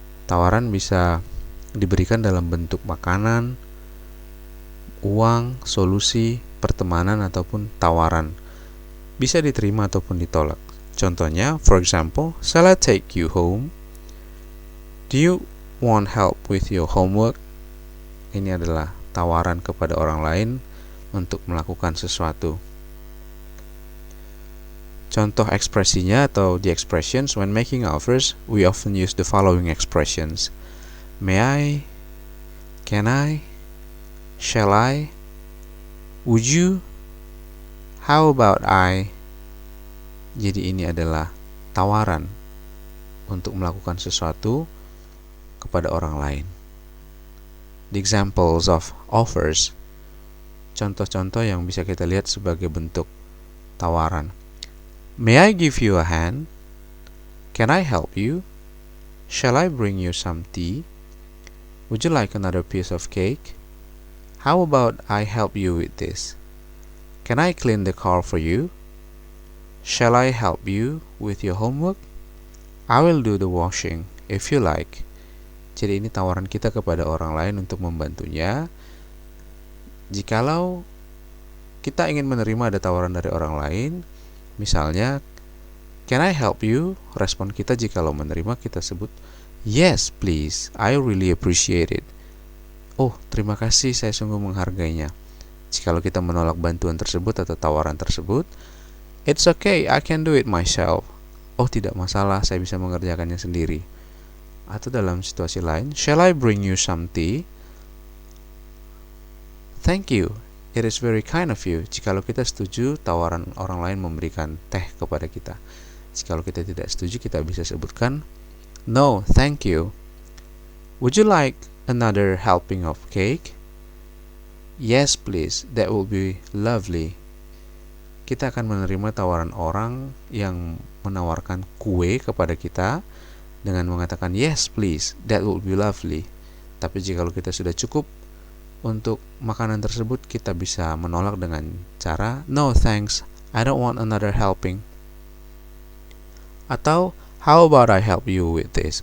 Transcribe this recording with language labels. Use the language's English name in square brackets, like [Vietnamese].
[Indonesian] Tawaran bisa diberikan dalam bentuk makanan, uang, solusi, pertemanan, ataupun tawaran. Bisa diterima ataupun ditolak. [English] Contohnya, for example, shall I take you home? Do you want help with your homework? [Indonesian] Ini adalah tawaran kepada orang lain untuk melakukan sesuatu. Contoh ekspresinya atau [English] the expressions when making offers, we often use the following expressions. May I? Can I? Shall I? Would you? How about I? [Indonesian] Jadi ini adalah tawaran untuk melakukan sesuatu kepada orang lain. [English] The examples of offers, [Indonesian] contoh-contoh yang bisa kita lihat sebagai bentuk tawaran. [English] May I give you a hand? Can I help you? Shall I bring you some tea? Would you like another piece of cake? How about I help you with this? Can I clean the car for you? Shall I help you with your homework? I will do the washing if you like. [Indonesian] Jadi ini tawaran kita kepada orang lain untuk membantunya. Jikalau kita ingin menerima ada tawaran dari orang lain, misalnya, [English] can I help you? [Indonesian] Respon kita jikalau menerima kita sebut, [English] yes please, I really appreciate it. [Indonesian] Oh, terima kasih, saya sungguh menghargainya. Jikalau kita menolak bantuan tersebut atau tawaran tersebut, [English] it's okay, I can do it myself. [Indonesian] Oh, tidak masalah, saya bisa mengerjakannya sendiri. Atau dalam situasi lain, [English] shall I bring you some tea? Thank you, it is very kind of you. [Indonesian] Jikalau kita setuju tawaran orang lain memberikan teh kepada kita. Jikalau kita tidak setuju, kita bisa sebutkan [English] no, thank you. Would you like another helping of cake? Yes please, that will be lovely. [Indonesian] Kita akan menerima tawaran orang yang menawarkan kue kepada kita dengan mengatakan [English] yes please, that would be lovely. [Indonesian] Tapi jika kita sudah cukup untuk makanan tersebut, kita bisa menolak dengan cara [English] no thanks, I don't want another helping. Atau how about I help you with this?